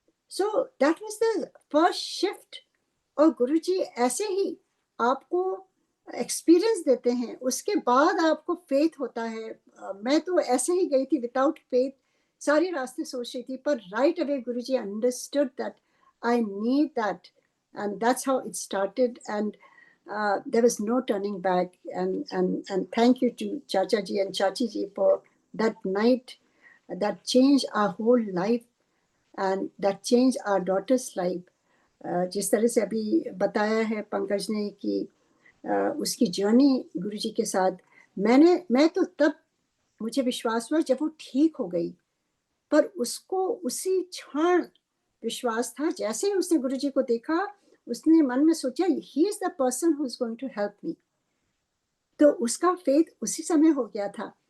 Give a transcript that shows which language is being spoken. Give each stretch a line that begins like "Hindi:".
English: So that was the first shift.
Hindi: और गुरुजी ऐसे ही आपको एक्सपीरियंस देते हैं, उसके बाद आपको फेथ होता है। मैं तो ऐसे ही गई थी
English: without faith,
Hindi: सारे रास्ते सोच रही थी, पर
English: Right away Guruji understood that I need that, and that's how it started, and there was no turning back. And thank you to Chacha ji and Chachi ji for that night that changed our whole life and that changed our daughter's life.
Hindi: जिस तरह से अभी बताया है पंकज ने कि उसकी journey गुरुजी के साथ, मैं तो तब मुझे विश्वास हुआ जब वो ठीक हो गई, पर उसको उसी क्षण विश्वास था। जैसे ही उसने गुरुजी को देखा, उसने मन में सोचा
English: he is the person who is going to help me,
Hindi: तो उसका फेथ उसी समय हो गया था।